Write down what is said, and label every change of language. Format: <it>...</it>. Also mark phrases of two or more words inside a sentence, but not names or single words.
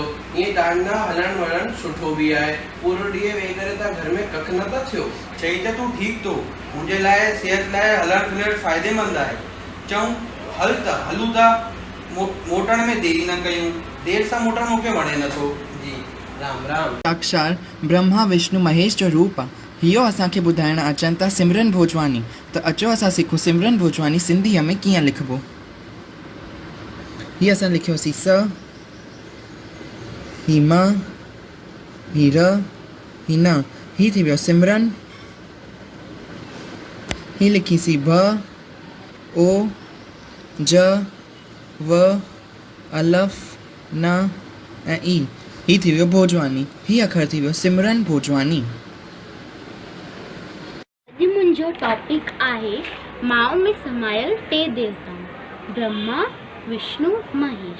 <sd>ईअं तव्हांजा हलणु वलणु सुठो बि आहे। पूरो ॾींहुं वेही करे तव्हां घर में कख न था थियो। चई त तूं ठीकु थो, मुंहिंजे लाइ सिहत लाइ हलणु फिलणु फ़ाइदेमंद आहे। चऊं हल त हलूं था, मोटण में देरी न कयूं। देर सां मोटणु मूंखे वणे नथो। जी राम राम। साक्षात ब्रह्मा विष्णु महेश जो रूप आहे। इहो असांखे ॿुधाइण अचनि था सिमरन भोजवानी। त अचो असां सिखूं सिमरन भोजवानी सिंधीअ में कीअं लिखबो। हीअ असां लिखियोसीं स, ही म, ही र, ही न, ही थी वियो सिमरन। ही लिखीसीं भ, ओ, ज, व, अलफ, न ऐं ई। ही थी वियो भोजवानी। ही अखर थी वियो सिमरन भोजवानी। अॼु मुंहिंजो टॉपिक आहे माउ में समायल टे देवताऊं ब्रह्मा विष्णु महेश।</sd>